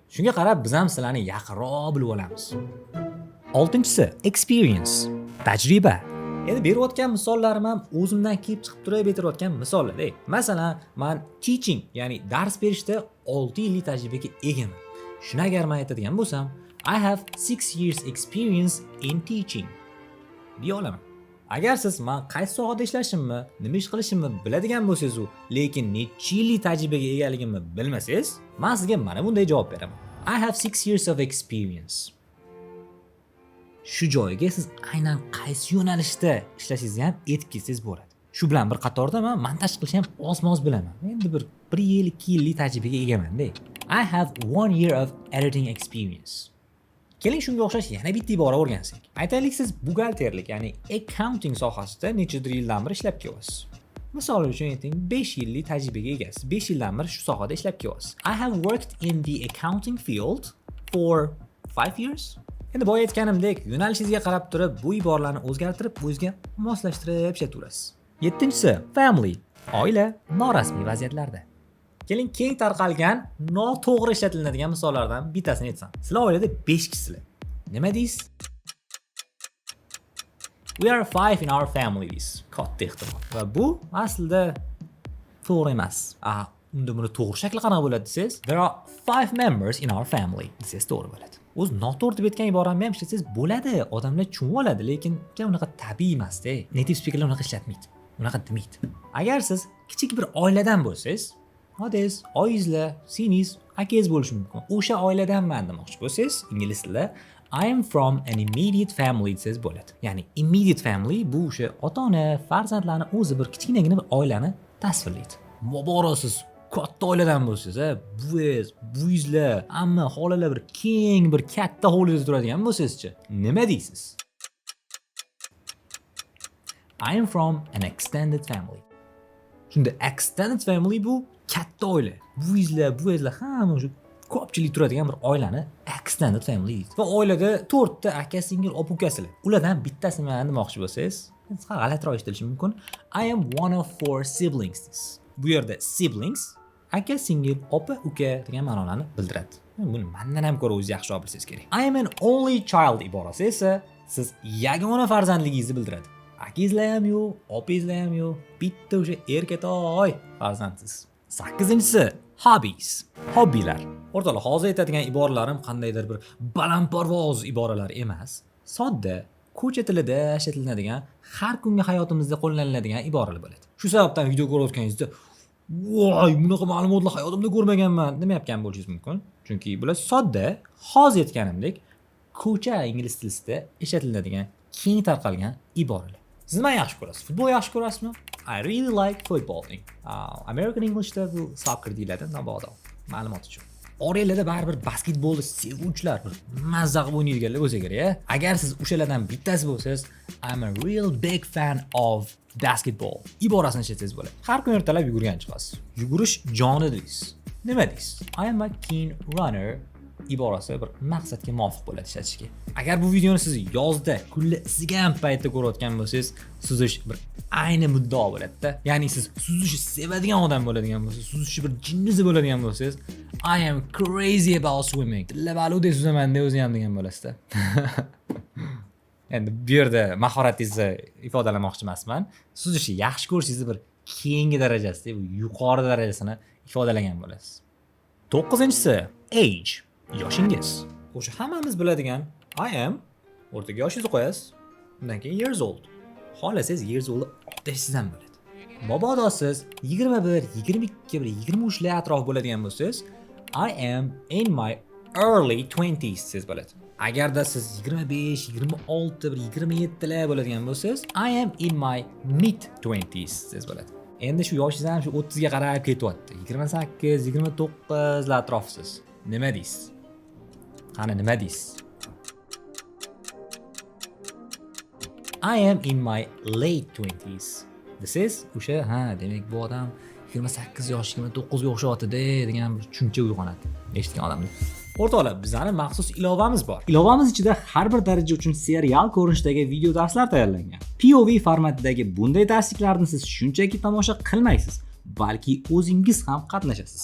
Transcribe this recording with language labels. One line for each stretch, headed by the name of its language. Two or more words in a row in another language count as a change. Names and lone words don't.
Uzbek: Shunga qarab biz ham sizlarni yaqinroq bilib olamiz. 6-inchisi, experience, tajriba. Endi berib o'tgan misollarim ham o'zimdan kelib chiqib turib aytayotgan misollar. Masalan, men teaching, ya'ni dars berishda 6 yillik tajribaga egaman. Shuni agar men aytadigan bo'lsam,
English: I have 6 years experience in teaching
Uzbek: deya olaman. Agar siz men qaysi sohada ishlashimni, nima ish qilishimni biladigan bo'lsangiz, lekin necha yillik tajribaga egaligimni bilmasangiz, men sizga mana bunday javob beraman.
English: I have 6 years of experience.
Uzbek: Shu joyga siz aynan qaysi yo'nalishda ishlashingizni ham aytib ketsangiz bo'ladi. Shu bilan bir qatorda men montaj qilishni ham oz-moz bilaman. Endi bir 1 yil, 2 yillik tajribaga egaman-da.
English: I have 1 year of editing experience.
Uzbek: Keling shunga o'xshash yana bitta ibora o'rgansak. Aytaylik siz buxgalterlik, ya'ni accounting sohasida nechadir yildan beri ishlab kelyapsiz. Misol uchun ayting, 5 yillik tajribaga egasiz. 5 yildan beri shu sohada ishlab kelyapsiz.
English: I have worked in the accounting field for 5 years.
Uzbek: Endi boya aytganimdek, yo'nalishingizga qarab turib bu iboralarni o'zgartirib, o'zga moslashtirib ishlataverasiz. 7-si family, oila norasmiy vaziyatlarda. Keling, keng tarqalgan noto'g'ri ishlatiladigan misollardan bittasini aytsam. Sizlar oilada 5 kishilar. Nima deysiz?
English: We are 5 in our families.
Uzbek: Katta ehtimol. Va bu aslida to'g'ri emas. Unda buni to'g'ri shakli qanaqa bo'ladi desangiz,
English: there are 5 members in our family desangiz to'g'ri bo'ladi.
Uzbek: O'z noto'g'ri deb aytgan iboramni ham ishlasangiz bo'ladi. Odamlar tushunib oladi, lekin unaqa tabiiy emas-da.
English: Native speakerlar
Uzbek: unaqa ishlatmaydi. Unaqa demaydi. Agar siz kichik bir oiladan bo'lsangiz, oddiz, oyingizlar, singiz, akangiz bo'lishi mumkin. O'sha oiladanman demoqchi bo'lsangiz, ingliz tilida
English: I am from an immediate family
Uzbek: desangiz bo'ladi. Ya'ni
English: immediate family
Uzbek: bu o'sha ota-ona, farzandlarni o'zi bir kichkinagina bir oilani tasvirlaydi. Moboro siz katta oiladan bo'lsangiz, buviz, buvizlar, amma xolalar bir keng, bir katta hovlida turadigan bo'lsangiz-chi, nima deysiz?
English: I am from an extended family.
Uzbek: Shunda
English: extended family
Uzbek: bu katta oila. Buvizlar hamma shu ko'pchilik turadigan bir oilani
English: extended family
Uzbek: deydi. Va oilada 4 ta aka, singil, opa-ukasilar. Ulardan bittasiman demoqchi bo'lsangiz, g'alatiroq eshitilishi mumkin.
English: I am one of 4 siblings.
Uzbek: Bu yerda siblings aka, singil, opa, uka degan ma'nolarni bildiradi. Buni mendan ham ko'ra o'zingiz yaxshiroq bilsangiz kerak.
English: I am an only child
Uzbek: iborasi esa siz yagona farzandligingizni bildiradi. Akangizlar ham yo'q, opangizlar ham yo'q, bitta o'sha erkatoy farzandsiz. 8-si hobbies, hobbilar. O'rtoqlar, hozir aytadigan iboralarim qandaydir bir balandparvoz iboralar emas. Sodda, ko'cha tilida ishlatiladigan, har kungi hayotimizda qo'llaniladigan iboralar bo'ladi. Shu sababdan video ko'rayotganingizda, "Voy, bunaqa ma'lumotlar hayotimda ko'rmaganman" demayotgan bo'lishingiz mumkin. Chunki bular sodda, hozir aytganimdek, ko'cha ingliz tilida ishlatiladigan keng tarqalgan iboralar. Siz nima yaxshi ko'rasiz? Futbol yaxshi ko'rasizmi?
English: I really like football.
Uzbek: American Englishda bu soccer deyiladi, mabodo. Ma'lumot uchun. Oriylarda baribir basketbolni sevuvchilar, bir mazza qilib o'ynaydiganlar bo'lsa kerak. Agar siz o'shalardan bittasi bo'lsangiz,
English: I'm a real big fan of basketball
Uzbek: iborasini ishlatsangiz bo'ladi. Har kun ertalab yugurgan chiqasiz. Yugurish joni deysiz. Nima deysiz?
English: I am a keen runner
Uzbek: iborasi bir maqsadga muvofiq bo'ladi ishlatishga. Agar bu videoni siz yozda, kunli isigan paytda ko'rayotgan bo'lsangiz, suzish bir ayni muddao bo'ladi-da. Ya'ni siz suzishni sevadigan odam bo'ladigan bo'lsangiz, suzishni bir jinnisi bo'ladigan bo'lsangiz,
English: I am crazy about swimming.
Uzbek: Labaludek suzaman deb o'zi ham degan bo'lasiz-da. Endi bu yerda mahoratingizni ifodalamoqchi emasman. Suzishni yaxshi ko'rishingizni bir keyingi darajasida, bu yuqori darajasini ifodalagan bo'lasiz. 9-si age, yoshingiz. O'sha hammamiz biladigan
English: I am
Uzbek: o'rtaga yoshingizni qo'yasiz. Undan keyin
English: years old.
Uzbek: Xolasangiz
English: years old
Uzbek: deshingiz ham bo'ladi. Mabodo siz 21, 22, 23 lar atrof bo'ladigan bo'lsangiz,
English: I am in my early 20s
Uzbek: siz bo'ladi. Agarda siz 25, 26, 27 lar bo'ladigan bo'lsangiz,
English: I am in my mid 20s
Uzbek: siz bo'ladi. Endi shu yoshingiz ham shu 30 ga qarab ketyapti. 28, 29 lar atrofsiz. Nima deysiz? Qani nima deysiz?
English: I am in my late 20s. This is
Uzbek: o'sha, demak bu odam 28 yosh, 29 ga o'xshayapti-da degan bir tushuncha uyg'onadi eshitgan odamda. O'rtoqlar, bizning maxsus ilovamiz bor. Ilovamiz ichida har bir daraja uchun serial ko'rinishidagi video darslar tayyorlangan. POV formatidagi bunday darsliklarni siz shunchaki tomosha qilmaysiz, balki o'zingiz ham qatnashasiz.